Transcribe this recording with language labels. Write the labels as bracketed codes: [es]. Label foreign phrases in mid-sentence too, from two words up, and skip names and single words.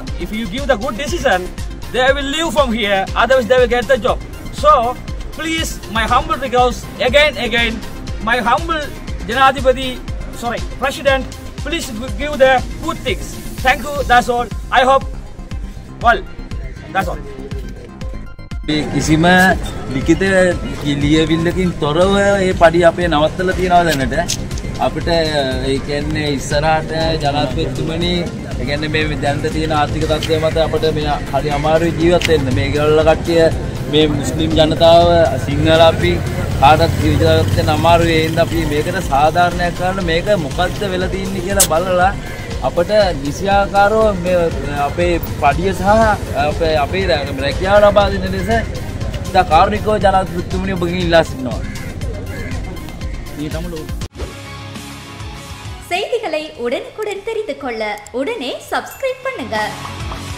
[en] If you give the good decision, they will leave from here, otherwise they will get the job. So please, my humble request, again, my humble President, please give the good things. Thank you, that's all. I hope, well, that's all. [si] කිසිම ලිඛිත ලියවිල්ලකින් තොරව මේ පඩි අපේ නවත්තලා තියනවා දැනට අපිට ඒ කියන්නේ ඉස්සරහට ජනාධිපතිතුමනි ඒ කියන්නේ මේ දැනට තියෙන ආර්ථික තත්ත්වය මත අපිට මේ හරි අමාරුයි ජීවත් වෙන්න මේගොල්ලෝ කට්ටිය මේ මුස්ලිම් ජනතාව සිංහල අපි කාටත් ජීවත් වෙන්න අමාරුයි ඒ හින්දා අපි මේකට සාධාරණයක් කරන්න මේක මොකද්ද වෙලා තින්නේ කියලා බලලා අපට නිසියාකාරව මේ අපේ පඩිය සහ අපේ රැකියාව ලබා දෙන ලෙස ඉතා කාරුණිකව ජනාධිපතිතුමනි ඔබගෙන් ඉල්ලා සිටිනවා. [ta] செய்திகளை உடனுக்குடன் தெரிந்து கொள்ள உடனே சப்ஸ்கிரைப் பண்ணுங்க.